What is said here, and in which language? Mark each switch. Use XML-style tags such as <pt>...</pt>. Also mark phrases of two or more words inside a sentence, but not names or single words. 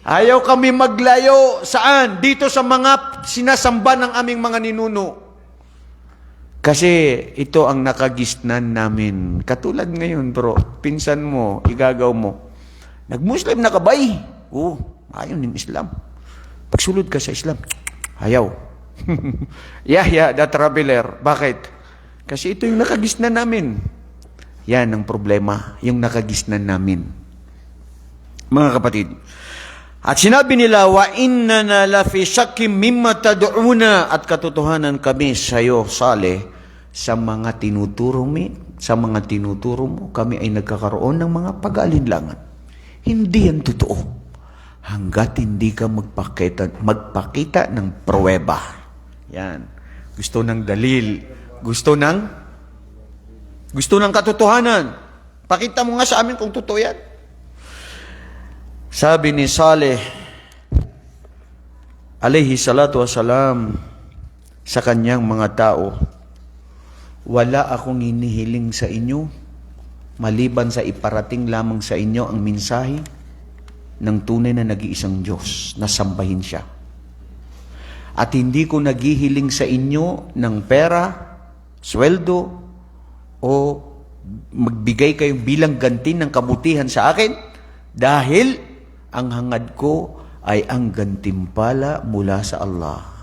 <ceb>Ayaw kami maglayo. Saan?</ceb> <tl>Dito sa mga sinasamba ng aming mga ninuno. Kasi ito ang nakagisnan namin. Katulad ngayon, bro. Pinsan mo, igagaw mo.</tl> <ceb>Nag-Muslim na ka ba? Ayaw ng Islam. Pagsulod ka sa Islam, ayaw.</ceb> <en>Yahya, the traveler.</en> <tl>Bakit? Kasi ito yung nakagisnan namin. Yan ang problema, yung nakagisnan namin. Mga kapatid, at sinabi nila,</tl> <ar>وإننا لفي شك مما تدعونا,</ar> <tl>at katotohanan kami sa iyo, Saleh, sa mga tinuturo mo, kami ay nagkakaroon ng mga pag-aalinlangan. Hindi yan totoo. Hanggat hindi ka magpakita ng pruweba. Yan. Gusto ng dalil. Gusto ng katotohanan. Pakita mo nga sa amin kung totoo yan. Sabi ni Saleh,</tl> <ar>عليه الصلاة والسلام,</ar> <tl>sa kanyang mga tao, wala akong hinihiling sa inyo, maliban sa iparating lamang sa inyo ang mensahe ng tunay na nag-iisang Diyos, na sambahin siya. At hindi ko naghihiling sa inyo ng pera, sweldo, o magbigay kayo bilang ganti ng kabutihan sa akin, dahil ang hangad ko ay ang gantimpala mula sa Allah.</tl>